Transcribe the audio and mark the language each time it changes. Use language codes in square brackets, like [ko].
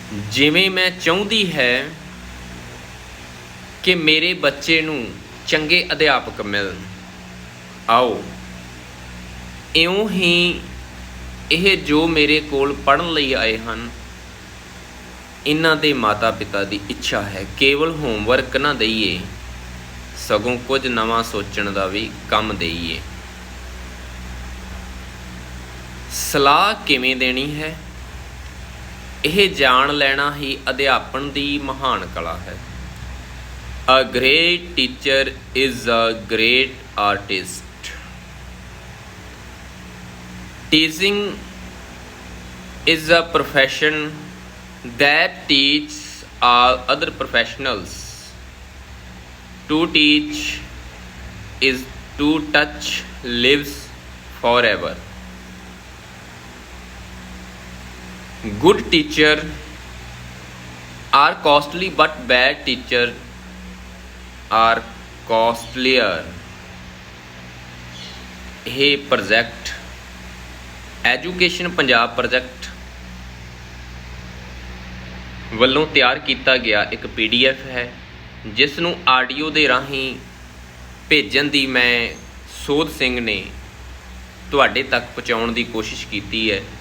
[pa] ਜਿਵੇਂ ਮੈਂ ਚਾਹੁੰਦੀ ਹੈ ਕਿ ਮੇਰੇ ਬੱਚੇ ਨੂੰ ਚੰਗੇ ਅਧਿਆਪਕ ਮਿਲਣ, ਆਓ ਇਉਂ ਹੀ ਇਹ ਜੋ ਮੇਰੇ ਕੋਲ ਪੜ੍ਹਨ ਲਈ ਆਏ ਹਨ, ਇਹਨਾਂ ਦੇ ਮਾਤਾ ਪਿਤਾ ਦੀ ਇੱਛਾ ਹੈ ਕੇਵਲ ਹੋਮਵਰਕ ਨਾ ਦਈਏ, ਸਗੋਂ ਕੁਝ ਨਵਾਂ ਸੋਚਣ ਦਾ ਵੀ ਕੰਮ ਦੇਈਏ। ਸਲਾਹ ਕਿਵੇਂ ਦੇਣੀ ਹੈ, ਇਹ ਜਾਣ ਲੈਣਾ ਹੀ ਅਧਿਆਪਨ ਦੀ ਮਹਾਨ ਕਲਾ ਹੈ। [en] A great teacher is a great artist. Teaching is a profession that teaches all other professionals. To teach is to touch lives forever. Good teacher are costly, but bad teacher are costlier. [pa] ਇਹ project education Punjab project ਵੱਲੋਂ ਤਿਆਰ ਕੀਤਾ ਗਿਆ ਇੱਕ PDF ਹੈ, ਜਿਸ ਨੂੰ audio ਦੇ ਰਾਹੀਂ ਭੇਜਣ ਦੀ ਮੈਂ ਸੋਧ ਸਿੰਘ ਨੇ ਤੁਹਾਡੇ ਤੱਕ ਪਹੁੰਚਾਉਣ ਦੀ ਕੋਸ਼ਿਸ਼ ਕੀਤੀ ਹੈ।